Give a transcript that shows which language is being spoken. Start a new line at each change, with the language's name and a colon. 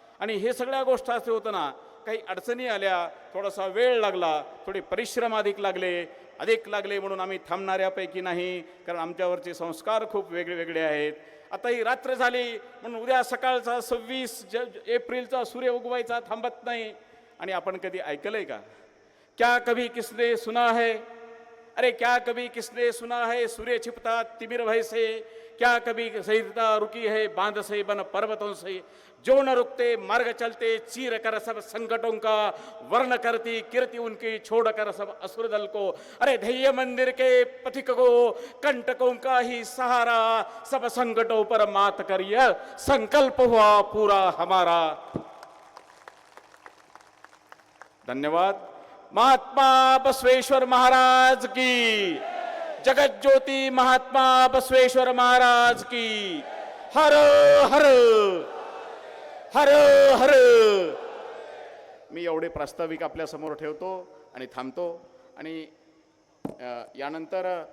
Marathi: आणि हे सगळ्या गोष्ट असे होतं ना, काही अडचणी आल्या, थोडासा वेळ लागला, थोडे परिश्रम अधिक लागले म्हणून आम्ही थांबणाऱ्यापैकी नाही, कारण आमच्यावरचे संस्कार खूप वेगळे आहेत. आता ही रात्र झाली म्हणून उद्या सकाळचा 26 एप्रिलचा सूर्य उगवायचा थांबत नाही. आणि आपण कधी ऐकलंय का,
Hindi: क्या कभी किसने सुना है, अरे क्या कभी किसने सुना है सूर्य छिपता तिमिर भय से, क्या कभी सहिता रुकी है बांध से बन पर्वतों से, जो न रुकते मार्ग चलते चीर कर सब संकटों का, वर्ण करती कीर्ति उनकी छोड़ कर सब असुर दल को, अरे धैर्य मंदिर के पथिक को कंटकों का ही सहारा, सब संकटों पर मात कर यह संकल्प हुआ पूरा हमारा. धन्यवाद. महात्मा बसवेश्वर महाराज की, जगत ज्योति महात्मा बसवेश्वर महाराज की, हर हर हर हर.
Marathi: मी एवढे प्रास्ताविक आपल्या समोर ठेवतो आणि थांबतो. आणि यानंतर